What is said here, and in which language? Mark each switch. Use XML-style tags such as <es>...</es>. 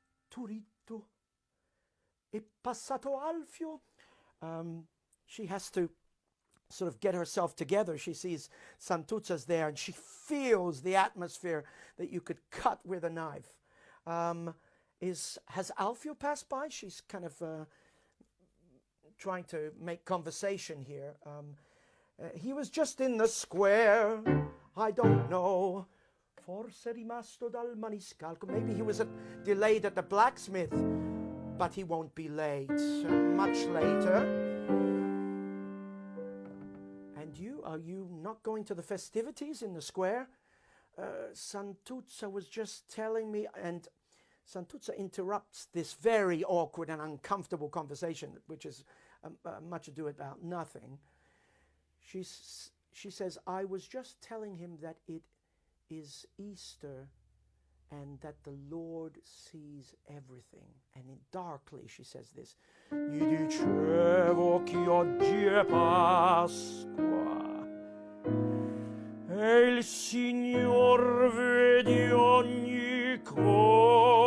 <it>Turitto è passato Alfio.</it> <en>She has to sort of get herself together. She sees Santuzza's there and she feels the atmosphere that you could cut with a knife. Has Alfio passed by? She's kind of trying to make conversation here. He was just in the square. I don't know.</en> <it>Forse rimasto dal maniscalco.</it> <en>Maybe he was delayed at the blacksmith, but he won't be late. Much later. And you, are you not going to the festivities in the square? Santuzza was just telling me, and Santuzza interrupts this very awkward and uncomfortable conversation, which is much ado about nothing. She says, I was just telling him that it is Easter and that the Lord sees everything. And darkly she says this.</en> <it>Gli dicevo che oggi è Pasqua e il Signor vede ogni cosa.</it>